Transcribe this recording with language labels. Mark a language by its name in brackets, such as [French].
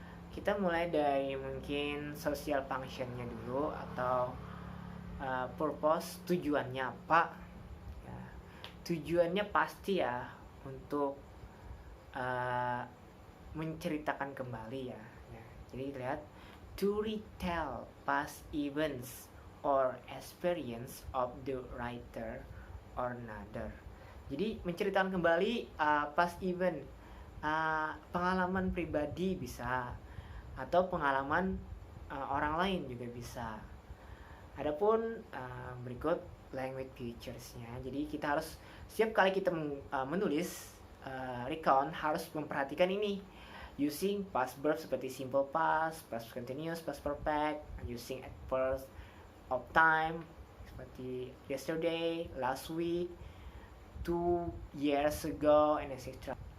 [Indonesian] Kita mulai dari mungkin social functionnya dulu, atau purpose, tujuannya apa ya. Tujuannya pasti ya untuk menceritakan kembali ya. Jadi lihat, [English] to retell past events or experience of the writer or another. [Indonesian] Jadi menceritakan kembali past event, pengalaman pribadi bisa, atau pengalaman orang lain juga bisa. Adapun berikut language features-nya. Jadi kita harus, setiap kali kita menulis recount, harus memperhatikan ini, using past verb seperti simple past, past continuous, past perfect, using adverbs of time seperti yesterday, last week, 2 years ago, and etc.